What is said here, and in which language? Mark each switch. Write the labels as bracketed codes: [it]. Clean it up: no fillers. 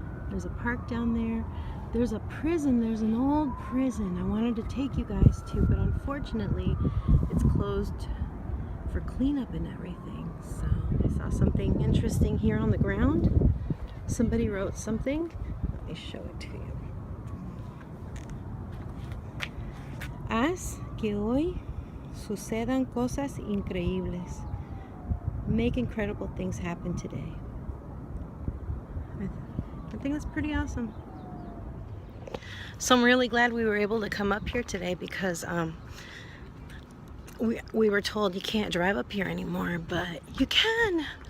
[en] There's a park down there. There's a prison. There's an old prison I wanted to take you guys to, but unfortunately, it's closed for cleanup and everything. So I saw something interesting here on the ground. Somebody wrote something. Let me show it to you. [es] Haz que hoy sucedan cosas increíbles. [en] Make incredible things happen today. I think that's pretty awesome. So I'm really glad we were able to come up here today, because we were told you can't drive up here anymore, but you can.